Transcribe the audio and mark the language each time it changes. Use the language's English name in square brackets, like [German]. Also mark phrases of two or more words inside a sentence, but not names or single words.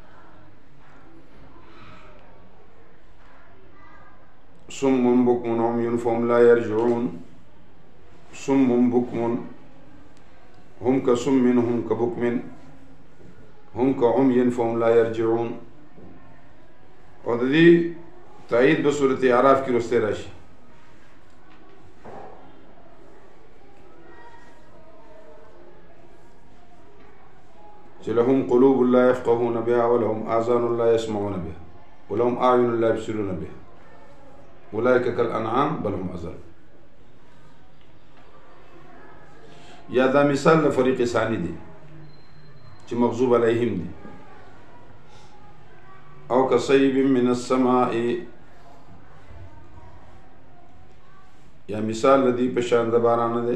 [Arabic] صم بکم عمي فهم لا يرجعون صم بکم هم كصم هم كبكم هم كعمي فهم لا يرجعون. [Pashto] او د دې تایید په سورۃ اعراف کې رسته راشي. [Arabic] لهم قلوب لا يفقهون بها ولهم آذان لا يسمعون بها ولهم أعين لا يبصرون بها أولئك كالأنعام بل هم أضل. [Pashto] یا دا مثال [Arabic] لفریق ثانی [Pashto] دی چې [Arabic] مغضوب علیهم [Pashto] دی. او [Arabic] کصیب من السماء [Pashto] یا مثال لدی پشان د باران دی.